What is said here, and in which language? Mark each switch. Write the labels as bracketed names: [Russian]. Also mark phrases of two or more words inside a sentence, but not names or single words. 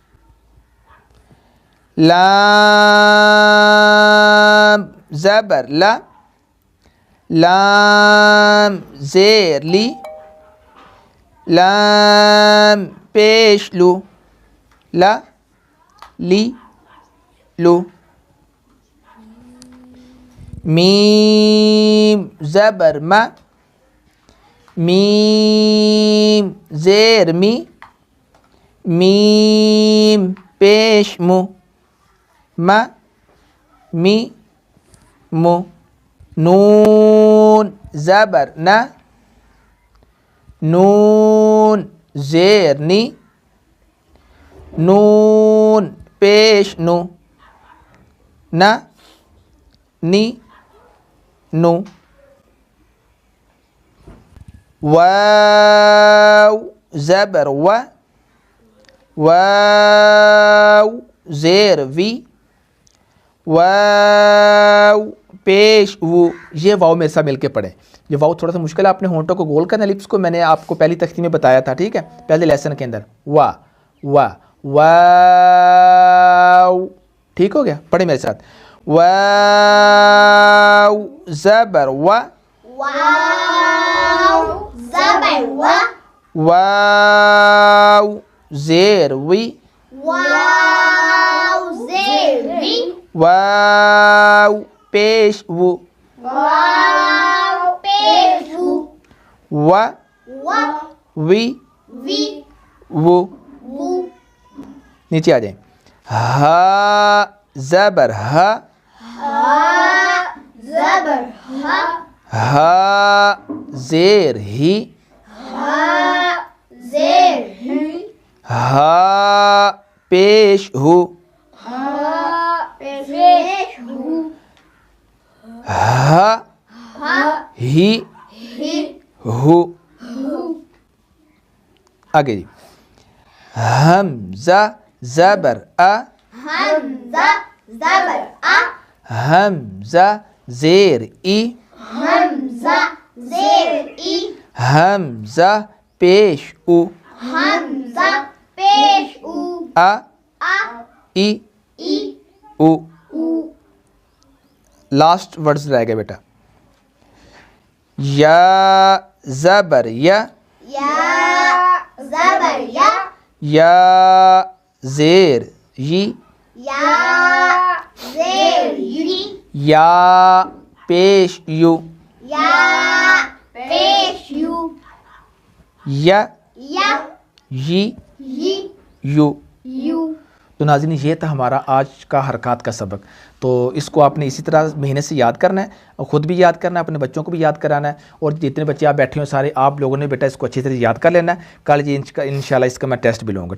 [Urdu] لام زبر لا لام زیر لی لام پیش لو لا لی لو. میم زبر ما میم زیر می میم پیش مو ما می مو. نون زبر نا نون زیر نی نون پیش نو نا نی نو. واو زبر و واو زیر وی واو پیش وو. یہ واو میرے ساتھ مل کے پڑھیں. یہ واو تھوڑا سا مشکل ہے، آپ نے ہونٹوں کو گول کرنا لپس کو. میں نے آپ کو پہلی تختی میں بتایا تھا، ٹھیک ہے، پہلے لیسن کے اندر. وا وا واو. ٹھیک ہو گیا؟ پڑھیں میرے ساتھ. واو زبر و واو زبر و واو زیر وی واو زیر وی واو پیش وو واو پیش وو و وی وی وو. وو. نیچے آ جائیں. ہا زبر ہا ہا زبر ہا ہا زیر ہی ہا زیر ہی ہا پیش ہو ہا پیش ہو ہا ہا ہی ہی ہو. آگے جی. حمزہ زبر ا حمزہ زبر ا حمزہ زیر ای حمزہ زیر ای حمزہ پیش او حمزہ پیش او ا ا ای ای او. او. [English] last words [Urdu] رہ گئے بیٹا. یا زبر یا یا زبر یا یا زیر یی یا زیر یی یا پیش یو یا پیش یو یا یا یی یی یو. یو. تو ناظرین یہ تھا ہمارا آج کا حرکات کا سبق. تو اس کو آپ نے اسی طرح مہینے سے یاد کرنا ہے، خود بھی یاد کرنا ہے، اپنے بچوں کو بھی یاد کرانا ہے، اور جتنے بچے آپ بیٹھے ہوں سارے آپ لوگوں نے بیٹا اس کو اچھی طرح یاد کر لینا ہے. کل یہ انشاءاللہ اس کا میں ٹیسٹ بھی لوں گا.